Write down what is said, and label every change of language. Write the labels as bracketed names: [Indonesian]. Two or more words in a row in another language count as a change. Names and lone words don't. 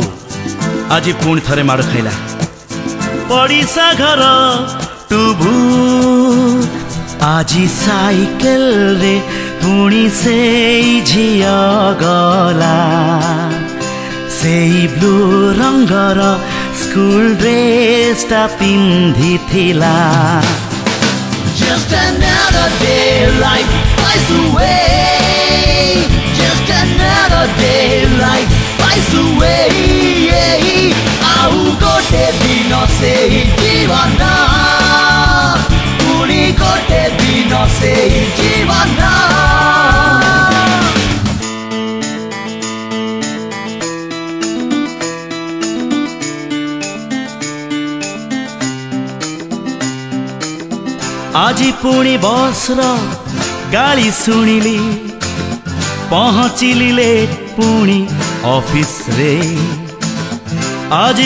[Odia] ଆଜି ପୁଣି ଥରେ ମାଡ଼ ଖାଇଲା ପଡ଼ିଶା ଘର ଟୁଭୁ। ଆଜି ସାଇକେଲ ରେ ପୁଣି ସେ ଝିଅ ଗଲା। ସେଇ ବ୍ଲୁ ରଙ୍ଗର ସ୍କୁଲ ଡ୍ରେସଟା ପିନ୍ଧିଥିଲା [English] Just another day life flies away. Just another day life flies away. [Odia] ଆଉ ଗୋଟେ ଦିନ ସେଇ ଜୀବନ, ପୁରି ଗୋଟେ ଦିନ ସେଇ ଜୀବନ. ଆଜି ପୁଣି ବସର ଗାଡ଼ି ଶୁଣିଲି ପହଞ୍ଚିଲି ଲେଟ ପୁଣି ଅଫିସ ରେ ଆଜି